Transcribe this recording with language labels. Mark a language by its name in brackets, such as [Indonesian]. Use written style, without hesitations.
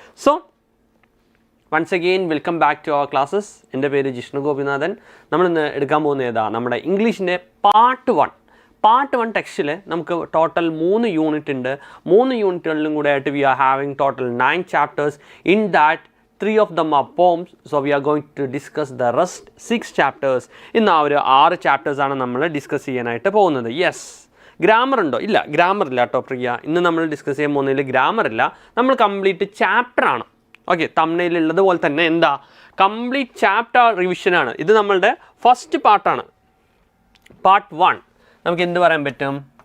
[English] So once again welcome back to our classes. [Malayalam] എൻ്റെ പേര് ജിഷ്ണു ഗോപിനാഥൻ. നമ്മളിന്ന് എടുക്കാൻ പോകുന്ന ഏതാ? നമ്മുടെ ഇംഗ്ലീഷിൻ്റെ പാർട്ട് 1 ടെക്സ്റ്റിൽ നമുക്ക് ടോട്ടൽ 3 യൂണിറ്റ് ഉണ്ട്. 3 യൂണിറ്റുകളിലും കൂടെ ആയിട്ട് [English] We are having total 9 chapters. In that 3 of them are poems. So we are going to discuss the rest 6 chapters. [Malayalam] ഇന്ന് ആ ഒരു 6 ചാപ്റ്റേഴ്സാണ് നമ്മൾ ഡിസ്കസ് ചെയ്യാനായിട്ട് പോകുന്നത്. യെസ്, ഗ്രാമർ ഉണ്ടോ? ഇല്ല, ഗ്രാമർ ഇല്ല കേട്ടോ പ്രിയ. ഇന്ന് നമ്മൾ ഡിസ്കസ് ചെയ്യാൻ പോകുന്നതിൽ ഗ്രാമർ ഇല്ല. നമ്മൾ കംപ്ലീറ്റ് ചാപ്റ്ററാണ്. ഓക്കെ, തംബ്നെയിലുള്ളതുപോലെ തന്നെ എന്താ കംപ്ലീറ്റ് ചാപ്റ്റർ റിവിഷനാണ്. ഇത് നമ്മളുടെ ഫസ്റ്റ് പാർട്ടാണ്. പാർട്ട് 1 നമുക്ക് എന്ത് പറയാൻ പറ്റും?